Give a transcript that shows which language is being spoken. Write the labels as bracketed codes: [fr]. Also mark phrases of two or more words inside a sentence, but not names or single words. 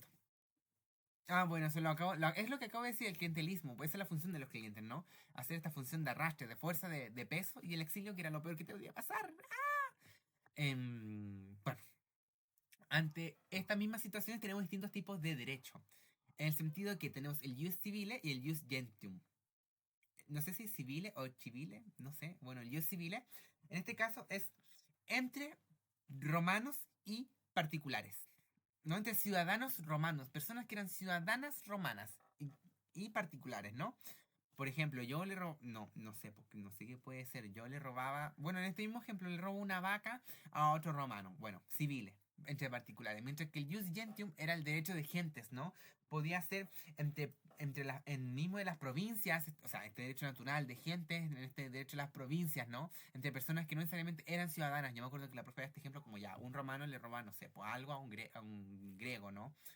[es] Ah, bueno, es lo que acabo de decir, el clientelismo. Pues esa es la función de los clientes, ¿no? Hacer esta función de arrastre, de fuerza, de peso y el exilio, que era lo peor que te podía pasar. Bueno, ante estas mismas situaciones tenemos distintos tipos de derecho. En el sentido de que tenemos el [la] jus civile [es] y el [la] jus gentium. [es] No sé si es civile o civile, no sé. Bueno, el [la] jus civile, [es] en este caso, es entre romanos y particulares. No entre ciudadanos romanos, personas que eran ciudadanas romanas y particulares, ¿no? Por ejemplo, yo le robo, no sé, porque no sé qué puede ser. Yo le robaba, bueno, en este mismo ejemplo, le robo una vaca a otro romano, bueno, civiles, entre particulares. Mientras que el [la] jus gentium [es] era el derecho de gentes, ¿no? Podía ser en mismo de las provincias, o sea, este derecho natural de gentes, en este derecho de las provincias, ¿no? Entre personas que no necesariamente eran ciudadanas. Yo me acuerdo que la profe da este ejemplo como ya, un romano le roba, no sé, pues algo a un griego, ¿no?